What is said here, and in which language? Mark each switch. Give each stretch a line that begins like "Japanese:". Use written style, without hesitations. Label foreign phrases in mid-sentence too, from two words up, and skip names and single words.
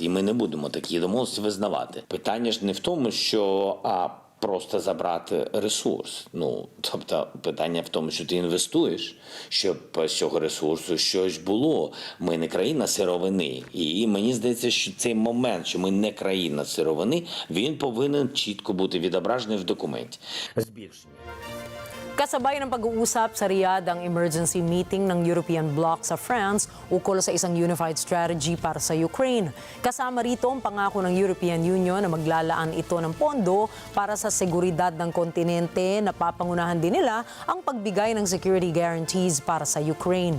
Ukrainian: І ми не будемо такі домовленості визнавати. Питання ж не в тому, що просто забрати ресурс. Тобто питання в тому, що ти інвестуєш, щоб з цього ресурсу щось було. Ми не країна сировини. І мені здається, що цей момент, що ми не країна сировини, він повинен чітко бути відображений в документі. Збільшення.
Filipino: Kasabay ng pag-uusap sa Riyadh ang
English: emergency meeting
Filipino: ng European bloc sa France ukol sa isang
English: unified strategy
Filipino: para sa Ukraine. Kasama rito ang pangako ng European Union na maglalaan ito ng pondo para sa seguridad ng kontinente na papangunahan din nila ang pagbigay ng
English: security guarantees
Filipino: para sa Ukraine.